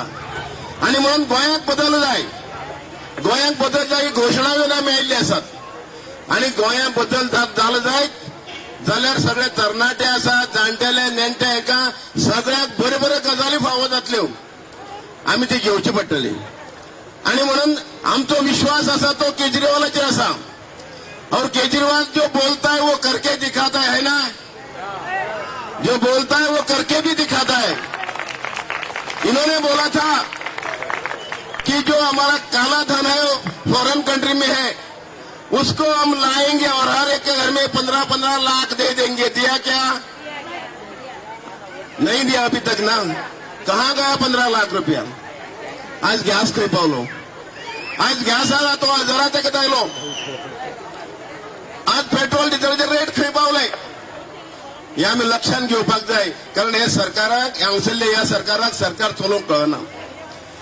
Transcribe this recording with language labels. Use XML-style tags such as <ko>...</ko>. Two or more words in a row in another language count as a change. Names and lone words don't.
<kok>आणि म्हणून गोंयांत बदल जाय. गोंयांत बदल जाय घोशणा येवन मेळिल्ली आसात. आणि गोंयांत बदल जालो जायत जाल्यार सगळे तरणाटे आसात, जाणटेले नेणटे, हेका सगळ्याक बऱ्यो बऱ्यो गजाली फावो जातल्यो. आमी ती घेवची पडटली. आणि म्हणून आमचो विश्वास आसा तो केजरीवालाचेर आसा.</kok> <hi>और केजरीवाल जो बोलता है वो करके दिखाता है ना, जो बोलता है वो करके भी दिखाता है. इन्होंने बोला था कि जो हमारा काला धन है</hi> <en>foreign country</en> <hi>में है उसको हम लाएंगे और हर एक के घर में 15-15 लाख दे देंगे. दिया क्या? नहीं दिया अभी तक ना. कहाँ गया 15 लाख रुपया?</hi> <kok>आज गॅस खंय पावलो? आज गॅस आला तो 1000 तेका आयलो. आज पेट्रोल डिझेलचे रेट खंय पावले? हे आमी लक्षात घेवपाक जाय. कारण हे सरकाराक हांगसरले ह्या सरकाराक सरकार चलोवंक कळना.</kok>